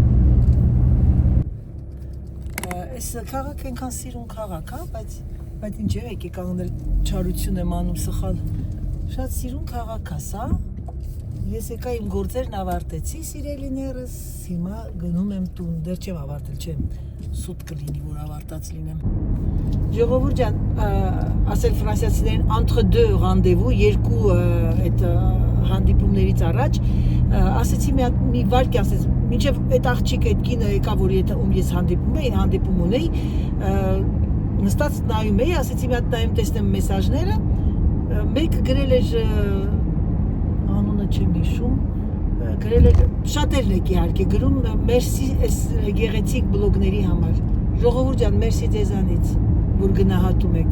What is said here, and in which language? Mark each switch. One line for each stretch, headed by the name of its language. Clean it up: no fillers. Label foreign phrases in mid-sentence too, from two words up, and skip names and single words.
Armenian: Այս քաղաքը այնքան սիրուն քաղաք, հա, բայց ինչ է, եկի կանգնել չարություն եմ անում սխալ։ Շատ սիրուն քաղաք է սա։ Ես եկա իմ գործերն ավարտեցի, սիրելիներս, հիմա գնում եմ տուն, դեռ չեմ ավարտել, չեմ, սուտ կլինի, որ ավարտած լինեմ։ Ժողովուրդ ջան, ասել ֆրանսիացիներին
French: entre deux rendez-vous,
Armenian: երկու այդ հանդիպումներից առաջ, ասեցի մի վարք ասեց, մինչև այդ աղջիկ այդ կինը եկա, որ ում ես հանդիպում ունեի, նստած նայում էի, ասեցի մի հատ նայում տեսնեմ մեսաժները, մեկը գրել էր անունը չեմ հիշում, գրել էր շատերն եք իհարկե գրում մերսի այս գեղեցիկ բլոգների համար։ Ժողովուրդ ջան, մերսի ձեզանից, որ գնահատում եք,